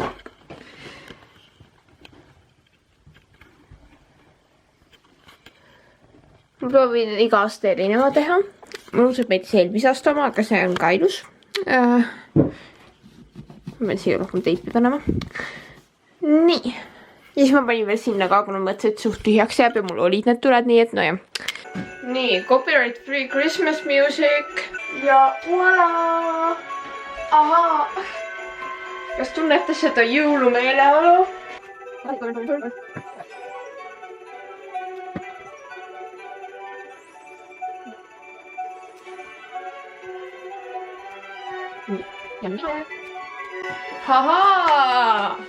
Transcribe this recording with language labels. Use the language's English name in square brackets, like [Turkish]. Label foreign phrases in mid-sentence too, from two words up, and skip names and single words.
[Estonian] Ma proovin iga aasta erineva teha. Mul saab meeldis eelmise aasta oma, aga see on ka ilus. Ma pean siia rohkem teipi panema. nii. Ja siis ma panin veel sinna ka, kuna mõtlesin, et suht tühjaks jääb ja mul olid need tuled, nii et no jah. Nii, [English] copyright free Christmas music. [Estonian] Ja voilà! Ahaa! Kas tunnete seda jõulumeeleolu? Hahaa!